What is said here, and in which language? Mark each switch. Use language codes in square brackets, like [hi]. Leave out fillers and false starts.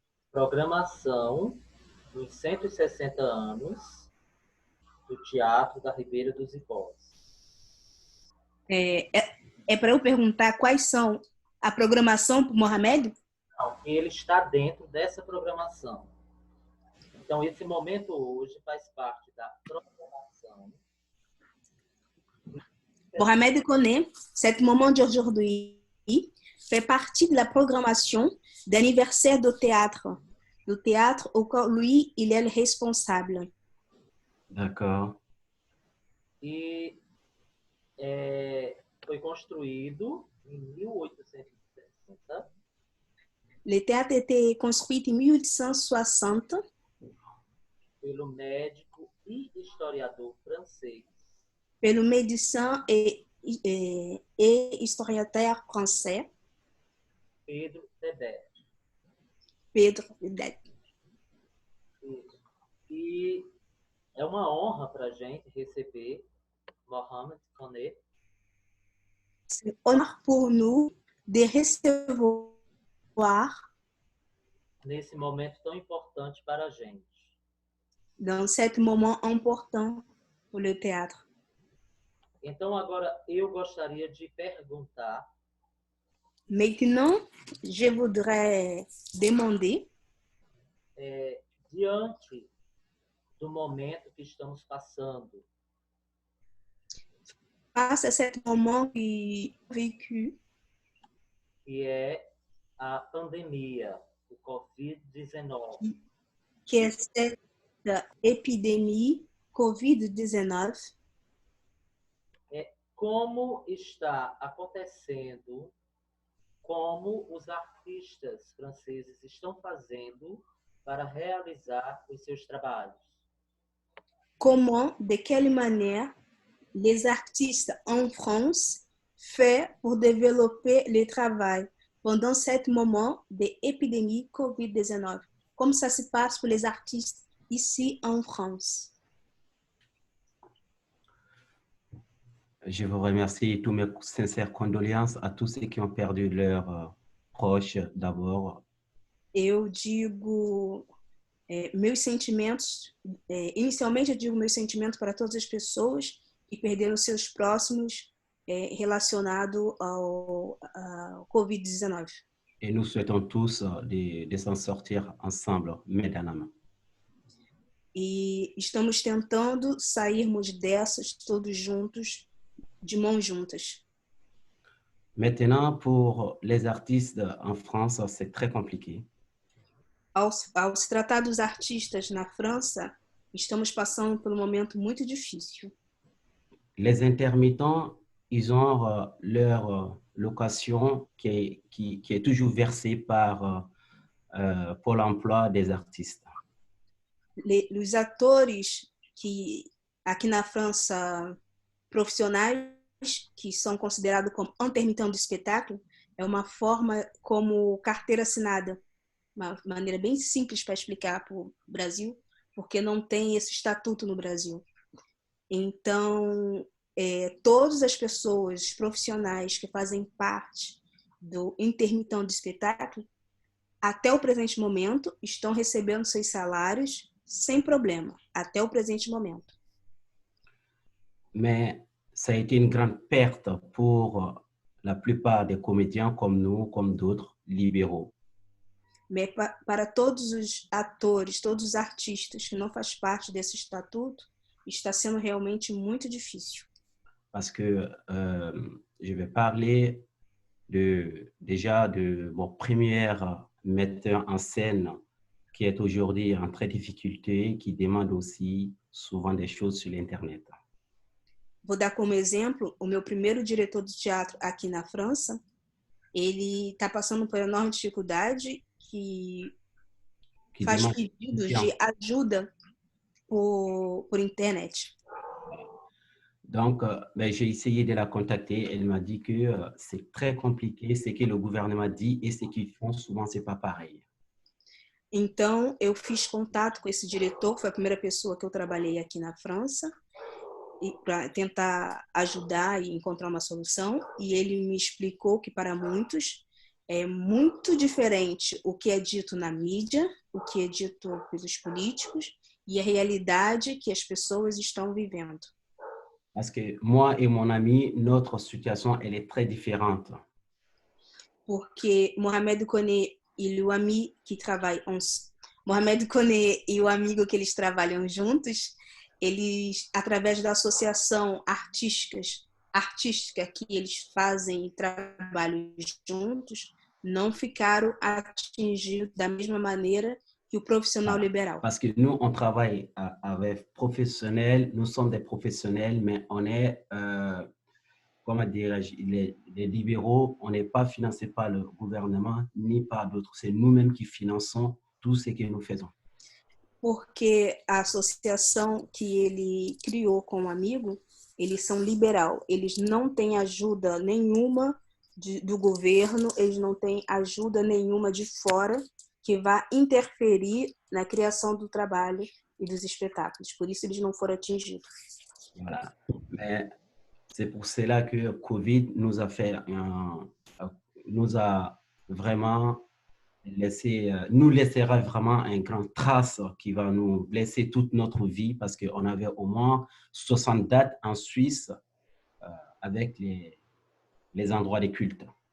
[pt] Programação dos 160 anos do Teatro da Ribeira dos Icós. É para eu perguntar quais são a programação para o Mohamed? Não, ele está dentro dessa programação. Então, esse momento hoje faz parte da programação. [fr] Mohamed Koné, cet moment d'aujourd'hui fait partie de la programmation d'anniversaire du théâtre auquel lui, il est le responsable. D'accord. [pt] E foi construído em 1860. [fr] Le théâtre a été construit en 1860 [pt] pelo médico e historiador francês [fr] pelo médecin et historiateur français [pt] Pedro Tebet. [fr] Pedro Tebet. [pt] E é uma honra para a gente receber Mohamed Koné. [fr] C'est un honneur pour nous de recevoir [pt] nesse momento tão importante para a gente. [fr] Dans cet moment important pour le théâtre. [pt] Então, agora, eu gostaria de perguntar. [fr] Maintenant, je voudrais demander, [pt] diante do momento que estamos passando, [fr] face à ce moment vécu, [pt] que é a pandemia, o Covid-19. que é [fr] cette épidémie Covid-19, [pt] como está acontecendo, como os artistas franceses estão fazendo para realizar os seus trabalhos. [fr] Comment, de quelle manière les artistes en France font pour développer le travail pendant ce moment d'épidémie Covid-19. Comme ça se passe pour les artistes ici en France. Je vous remercie et toutes mes sincères condoléances à tous ceux qui ont perdu leurs proches d'abord. [pt] Eu digo meus sentimentos, inicialmente eu digo meus sentimentos para todas as pessoas que perderam seus próximos relacionado ao Covid-19. [fr] Et nous souhaitons tous de s'en sortir ensemble, main dans la main. [pt] E estamos tentando sairmos dessas todos juntos, de mãos juntas. [fr] Maintenant, pour les artistes en France, c'est très compliqué. [pt] Ao se tratar dos artistas na França, estamos passando por um momento muito difícil. [fr] Les intermittents, ils ont leur location qui est toujours versée par Pôle emploi des artistes. [pt] Os atores que aqui na França profissionais que são considerados como intermitentes do espetáculo é uma forma como carteira assinada, uma maneira bem simples para explicar para o Brasil, porque não tem esse estatuto no Brasil. Então, todas as pessoas profissionais que fazem parte do intermitente do espetáculo, até o presente momento, estão recebendo seus salários sem problema, até o presente momento. [fr] Mais ça a été une grande perte pour la plupart des comédiens comme nous, comme d'autres libéraux. [pt] Mais para todos os atores, todos os artistas que não fazem parte desse estatuto, está sendo realmente muito difícil. [fr] Parce que je vais parler déjà de mon premier metteur en scène qui est aujourd'hui en très difficulté, qui demande aussi souvent des choses sur l'Internet. [pt] vou dar como exemplo o meu primeiro diretor de teatro aqui na França. Ele está passando por enorme dificuldade, que faz pedidos de ajuda por internet. [fr] Donc, ben, j'ai essayé de la contacter. Elle m'a dit que c'est très compliqué, ce que le gouvernement dit et ce qu'ils font, souvent, c'est pas pareil. [pt] Então, eu fiz contato com esse diretor, foi a primeira pessoa que eu trabalhei aqui na França, para tentar ajudar e encontrar uma solução. E ele me explicou que, para muitos, é muito diferente o que é dito na mídia, o que é dito pelos políticos e a realidade que as pessoas estão vivendo. [fr] Parce que moi et mon ami, notre situation, elle est très différente. [pt] Porque Mohamed Kone e o amigo que trabalham, Mohamed Kone e o amigo que eles trabalham juntos, eles, através da associação artística que eles fazem e trabalham juntos, não ficaram atingidos da mesma maneira que o profissional libéral. [fr] Parce que nous, on travaille avec professionnels, nous sommes des professionnels, mais on est, comment dirais-je, les libéraux, on n'est pas financé par le gouvernement ni par d'autres. C'est nous-mêmes qui finançons tout ce que nous faisons. [pt] Porque a associação que ele criou com um amigo, eles são liberal, eles não têm ajuda nenhuma do governo, eles não têm ajuda nenhuma de fora que vá interferir na criação do trabalho e dos espetáculos. Por isso, eles não foram atingidos. [fr] Voilà. Mais c'est pour cela que Covid nous a fait, nous a vraiment nous laissera vraiment un grand trace qui va nous laisser toute notre vie parce qu'on avait au moins 60 dates en Suisse avec les endroits de culte.